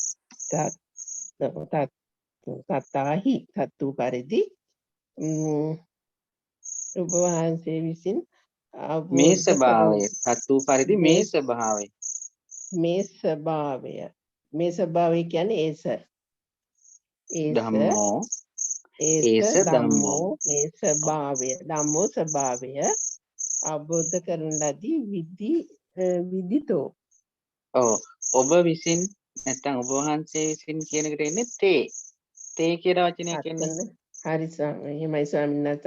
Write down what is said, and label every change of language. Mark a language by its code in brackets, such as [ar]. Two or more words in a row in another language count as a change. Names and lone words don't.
[si] තථාහි තත්තු පරිදි ඔබ වහන්සේ විසින් මේ ස්වභාවය තත්තු පරිදි මේ ස්වභාවය කියන්නේ ඒස ධම්මෝ ධම්මෝ මේ ස්වභාවය අවබෝධ කරන ලදී විදිතෝ. ඔබ විසින් නැත්නම් ඔබ වහන්සේ විසින් කියන එකට එන්නේ තේ කියලා වචනයක් එන්නේ. හරි එහෙමයි ස්වාමීන් වහන්සේ.